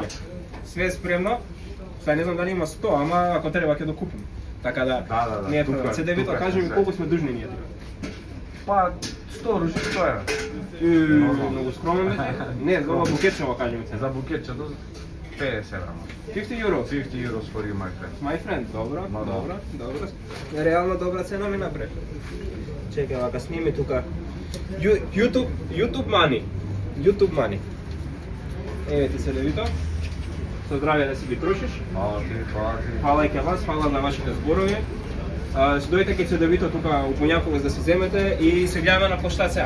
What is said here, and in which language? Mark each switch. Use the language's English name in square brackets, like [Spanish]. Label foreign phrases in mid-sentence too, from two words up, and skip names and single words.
[Macedonian] луѓе. Све е спремно. Сега не знам дали има 100, ама ако треба ќе докупим. Така да. Да. Не е тука, проблем. Цедевито, тука кажи ми се. колку сме дужни ние тука. Па 100 ружи што е? Многу скромен бе. Не, за ова букетчево кажи ми се. За букетчето 50 евра. [English] 50 euros. 50 euros for you, my friend. My friend, [Macedonian] добро. Добро. Реално добра цена ми направи. Чекај, вака сними тука. [English] YouTube money. [Macedonian] Еве ти Цедевито. Со здравје да си ги трошиш. Фала ти. Фала и ке вас, фала на вашите зборови. Се дојдете ке Цедевито тука у Бунјаковец да се земете и се гледаме на поштат сега.